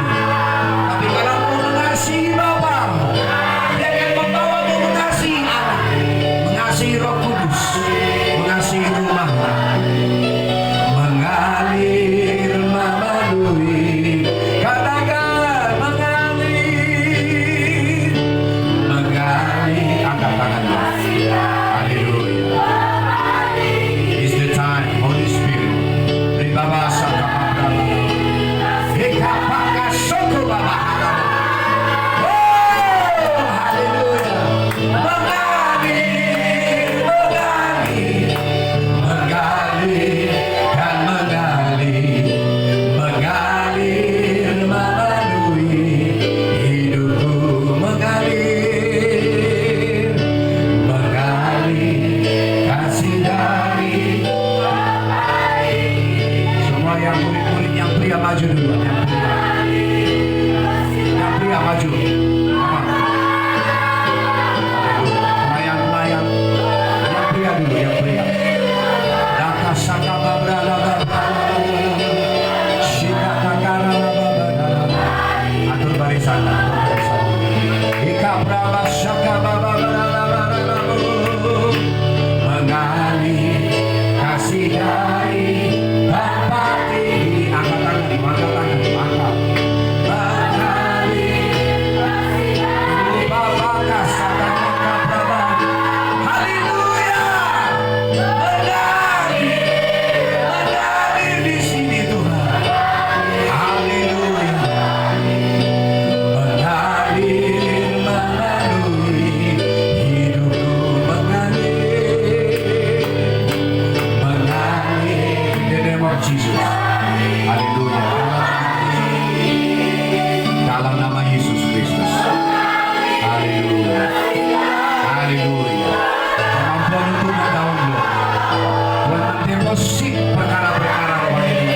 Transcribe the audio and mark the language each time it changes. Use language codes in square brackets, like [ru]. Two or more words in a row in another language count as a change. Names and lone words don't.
[id] Tapi kalau kau mengasihi Bapa, Dia akan membawamu mengasihi Allah, mengasihi Roh Kudus, mengasihi rumah. Mengalir memenuhi. Katakan mengalir. Mengalir. Angkat tanganmu. Haleluya. [en] It's the time, Holy Spirit. Ribaba sakapabra. Hekapaka sokobaba. [id] Oh, haleluya. Mengalir, mengalir, mengalir dan mengalir, mengalir memenuhi hidupku. Mengalir, mengalir kasih dari. Semua yang murid-murid yang pria maju dulu, yang pria maju. Pelayan-pelayan yang pria dulu, yang pria. Laka saka babra laba shika takara laba. Atur barisan, atur barisan. Ika braba shaka baba laba. Mengalir kasih dari tempat ini. Angkat tangan, angkat tangan, angkat. Mengalir Bapa kasatan braba. Haleluya. Mengalir di sini Tuhan. Haleluya. Mengalir memenuhi hidupku. Mengalir, mengalir [en] in the name of Jesus. [id] Haleluya. Dalam nama Yesus Kristus. Haleluya. Haleluya. Kemampuan untuk mendownload, Tuhan mendeposit perkara-perkara rohani ini.